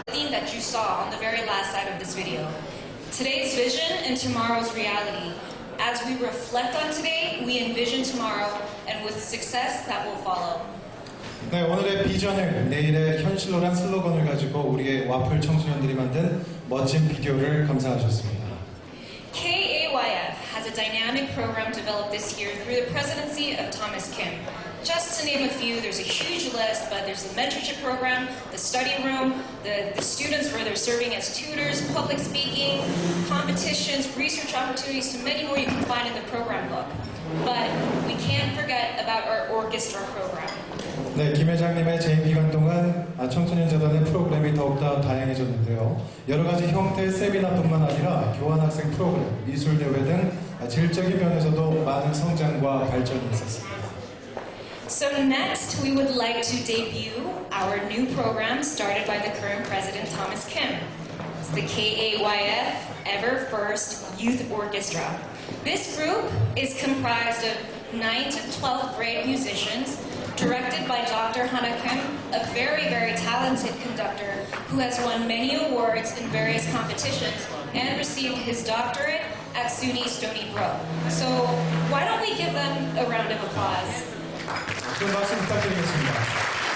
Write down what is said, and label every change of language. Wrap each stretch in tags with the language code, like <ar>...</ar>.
<en>That you saw on the very last side of this video. Today's vision and tomorrow's reality. As we reflect on today, we envision tomorrow, and with success that will follow.</en> <ko>네, 오늘의 비전을 내일의 현실로란 슬로건을 가지고 우리의 와플 청소년들이 만든 멋진 비디오를 감상하셨습니다.</ko> <en>KAYF has a dynamic program developed this year through the presidency of Thomas Kim. Just to name a few, there's a huge list, but there's the mentorship program, the study room, the students where they're serving as tutors, public speaking, competitions, research opportunities, so many more you can find in the program book. But we can't forget about our orchestra program.</en> <ko>네, 김 회장님의 재임 기간 동안 청소년재단의 프로그램이 더욱더 다양해졌는데요. 여러 가지 형태의 세미나뿐만 아니라 교환학생 프로그램, 미술대회 등 질적인 면에서도 많은 성장과 발전이 있었습니다.</ko> <en>So next, we would like to debut our new program started by the current president, Thomas Kim. It's the KAYF Ever First Youth Orchestra. This group is comprised of 9th to 12th grade musicians, directed by Dr. Hana Kim, a very, very talented conductor who has won many awards in various competitions and received his doctorate at SUNY Stony Brook. So why don't we give them a round of applause?</en> <ko>큰 박수 부탁드리겠습니다.</ko>